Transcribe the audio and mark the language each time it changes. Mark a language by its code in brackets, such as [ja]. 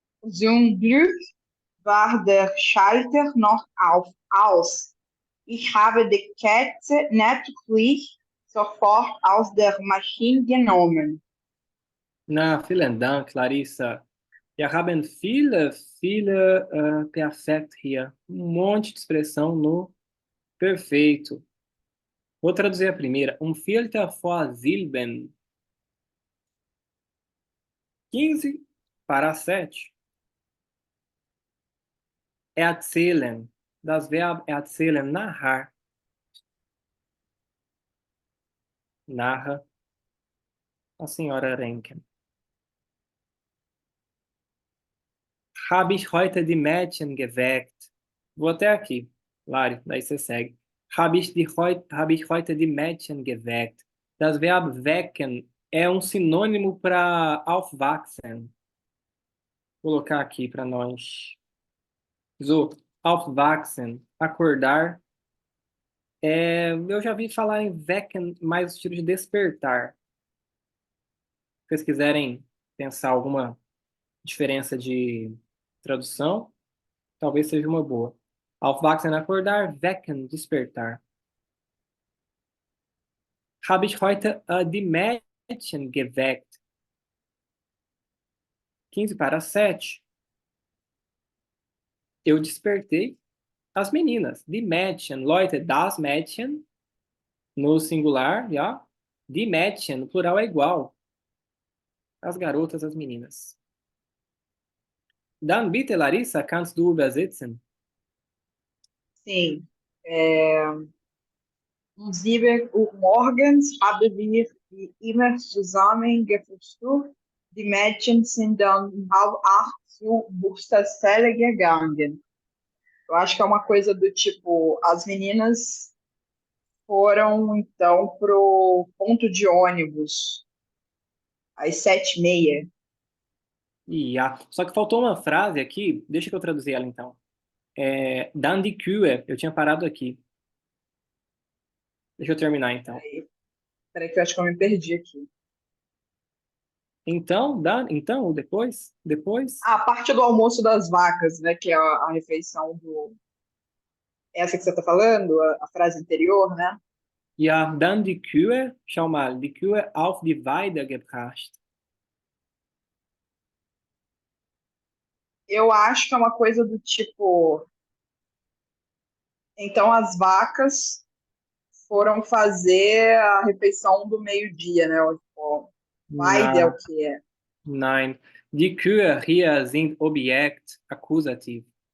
[de] Zum Glück war der Schalter noch aus. Ich habe die Katze natürlich sofort aus der Maschine genommen. Na, vielen Dank, Larissa. Wir haben viele Perfekt hier. [pt] Monte de expressão no perfeito. Vou traduzir a primeira. [de] Viertel vor 7. [pt] 15 para 7. [de] Erzählen. Das Verb erzählen, narrar. [pt] Narra a senhora Renken. [de] Habe ich heute die Mädchen geweckt? [pt] Vou até aqui, Lari, daí você segue. [de] Habe ich heute die Mädchen geweckt? Das Verb wecken [pt] é um sinônimo para aufwachsen. Vou colocar aqui para nós. So, aufwachsen, acordar. Eu já vi falar em wecken mais no estilo de despertar. Se vocês quiserem pensar alguma diferença de tradução, talvez seja uma boa. Aufwachsen, acordar, wecken, despertar. [de] Habe ich heute die Mädchen geweckt? [pt] 15 para 7. Eu despertei as meninas. [de] Die Mädchen, Leute, das Mädchen, [pt] no singular, [de] ja. Die Mädchen, [pt] no plural é igual. As garotas, as meninas. [de] Dann bitte, Larissa, kannst du übersetzen? [pt] Sim. [de] 7 Uhr morgens haben wir wie immer zusammen gefrühstückt. Die Mädchen sind dann 7:30 zur Busstelle gegangen. [pt] Eu acho que é uma coisa do tipo, as meninas foram então pro ponto de ônibus às 7:30. Só que faltou uma frase aqui, deixa que eu traduzir ela então. [de] Dann die Kühe, [pt] eu tinha parado aqui. Deixa eu terminar então. Peraí que eu acho que eu me perdi aqui. Então, depois? A parte do almoço das vacas, né, que é a refeição do... Essa que você está falando, a frase anterior, né? [de] Ja, dann die Kühe, schau mal, die Kühe auf die Weide gebracht. [pt] Eu acho que é uma coisa do tipo, Então as vacas foram fazer a refeição do meio-dia, né? Tipo, Weide é o Na, que é? [de] nein. Die Kühe hier sind Objekt Akkusativ.